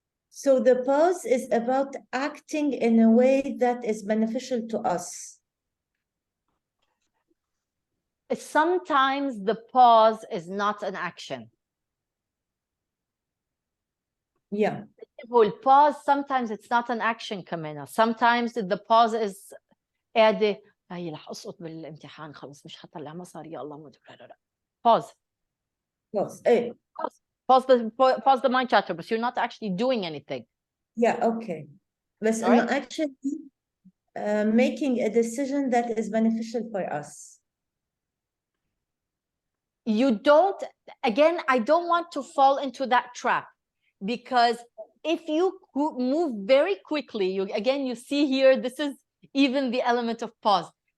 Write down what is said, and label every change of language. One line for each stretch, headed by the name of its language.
English: So the pause is about acting in a way that is beneficial to us. Sometimes the pause is not an action. Yeah. Pause, sometimes it's not an action
Arabic: كمان.
English: Sometimes the pause is
Arabic: قاعدة هي رح أسقط بالامتحان خلص مش حطلع مصاري يا الله ما ادري.
English: Pause. Pause. Eh. Pause the mind chatter, but you're not actually doing anything. Yeah, okay. But All right? actually making a decision that is beneficial for us. You don't, again, I don't want to fall into that trap, because if you move very quickly, you see here, this is even the element of pause.